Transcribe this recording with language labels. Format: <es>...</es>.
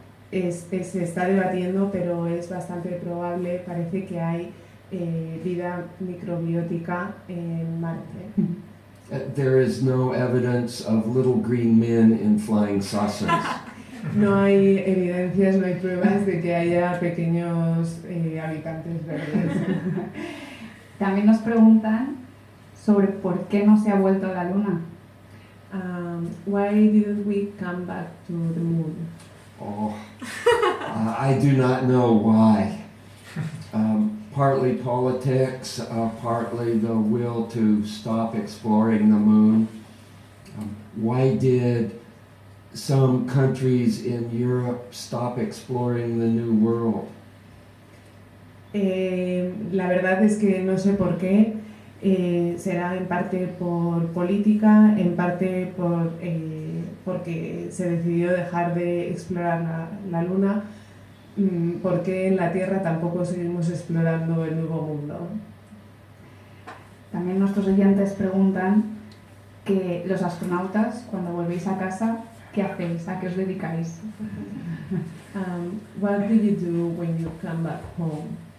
<es>Se está debatiendo, pero es bastante probable, parece que hay vida microbiótica en Marte.</es> <en>There is no evidence of little green men in flying saucers.</en> <es>No hay evidencias, no hay pruebas de que haya pequeños habitantes verdes. También nos preguntan sobre por qué no se ha vuelto a la Luna.</es> <en>Why didn't we come back to the moon? Oh, I do not know why. Partly politics, partly the will to stop exploring the moon. Why did some countries in Europe stop exploring the New World?</en> <es>La verdad es que no sé por qué. Será en parte por política, en parte porque se decidió dejar de explorar la Luna, porque en la Tierra tampoco seguimos explorando el nuevo mundo. También nuestros oyentes preguntan que los astronautas, cuando volvéis a casa, ¿qué hacéis? ¿A qué os dedicáis?</es> <en>What do you do when you come back home?</en>